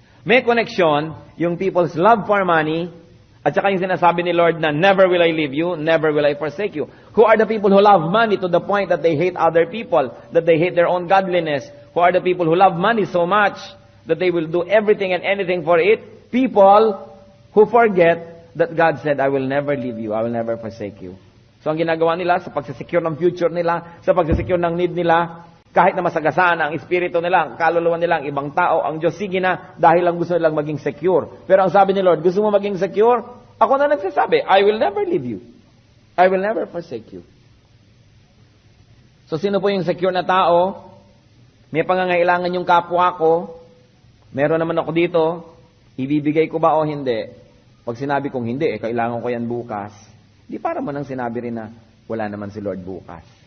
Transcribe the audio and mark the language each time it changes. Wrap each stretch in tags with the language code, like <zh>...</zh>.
<en>May connection yung people's love for money</en> <tl>at saka yung sinasabi ni Lord na</tl> <en>never will I leave you, never will I forsake you. Who are the people who love money to the point that they hate other people, that they hate their own godliness? Who are the people who love money so much that they will do everything and anything for it? People who forget that God said, I will never leave you, I will never forsake you.</en> <tl>So ang ginagawa nila sa pagsisecure ng future nila, sa pagsisecure ng need nila, kahit na masagasaan ang espiritu nila, ang kaluluwa nila, ang ibang tao, ang Diyos, sige na, dahil lang gusto nilang maging secure. Pero ang sabi ni Lord, gusto mo maging secure? Ako na nagsasabi,</tl> <en>I will never leave you. I will never forsake you.</en> <tl>So sino po yung secure na tao? May pangangailangan yung kapwa ko, meron naman ako dito, ibibigay ko ba o hindi? Pag sinabi kong hindi, kailangan ko yan bukas, di para mo nang sinabi rin na wala naman si Lord bukas.</tl>